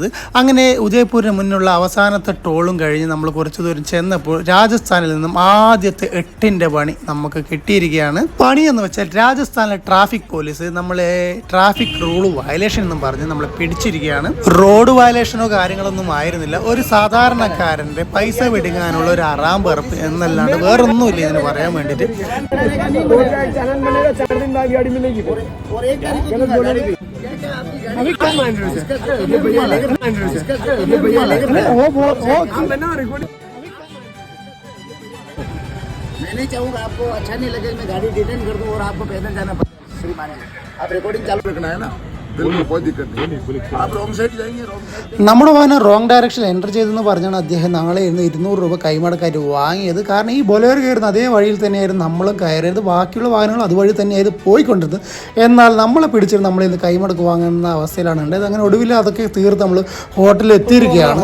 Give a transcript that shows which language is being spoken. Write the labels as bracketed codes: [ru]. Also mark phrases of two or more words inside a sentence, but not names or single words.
[ml] അങ്ങനെ ഉദയ്പൂരിന് മുന്നുള്ള അവസാനത്തെ ടോളും കഴിഞ്ഞ് നമ്മൾ കുറച്ചു ദൂരം ചെന്നപ്പോൾ രാജസ്ഥാനിൽ നിന്നും ആദ്യത്തെ 8ന്റെ പണി നമുക്ക് കിട്ടിയിരിക്കുകയാണ്. പണി എന്ന് വെച്ചാൽ രാജസ്ഥാനിലെ [en] traffic police [ml] നമ്മളെ [en] traffic rule violation [ml] എന്നും പറഞ്ഞ് നമ്മളെ പിടിച്ചിരിക്കുകയാണ്. റോഡ് വയലേഷനോ കാര്യങ്ങളൊന്നും ആയിരുന്നില്ല. ഒരു സാധാരണക്കാരന്റെ പൈസ വെടിങ്ങാനുള്ള ഒരു അറാം പറപ്പ് എന്നല്ലാണ്ട് വേറൊന്നുമില്ല ഇതിന് പറയാൻ വേണ്ടിയിട്ട്. [hi] मैं नहीं चाहूँगा, आपको अच्छा नहीं लगे मैं गाड़ी डिटेन कर दूँ और आपको पैदल जाना पड़ेगा। श्रीमान जी, आप रिकॉर्डिंग चालू रखना है ना, बिल्कुल कोई दिक्कत नहीं। आप [en] wrong side [hi] जाएंगे, [en] wrong side [ml] നമ്മുടെ വാഹനം [en] wrong direction enter [ml] ചെയ്തെന്ന് പറഞ്ഞാണ് അദ്ദേഹം നാളെ ഇന്ന് 200 രൂപ കൈമടക്കായിട്ട് വാങ്ങിയത്. കാരണം ഈ ബൊലേറോ കയറുന്ന അതേ വഴിയിൽ തന്നെയായിരുന്നു നമ്മളും കയറിയത്. ബാക്കിയുള്ള വാഹനങ്ങൾ അതുവഴി തന്നെയായിരുന്നു പോയിക്കൊണ്ടിരുന്നത്. എന്നാൽ നമ്മളെ പിടിച്ചിട്ട് നമ്മളിന്ന് കൈമടക്ക് വാങ്ങുന്ന അവസ്ഥയിലാണ് ഉണ്ടായത്. അങ്ങനെ ഒടുവിൽ അതൊക്കെ തീർത്ത് നമ്മൾ ഹോട്ടലിൽ എത്തിയിരിക്കുകയാണ്.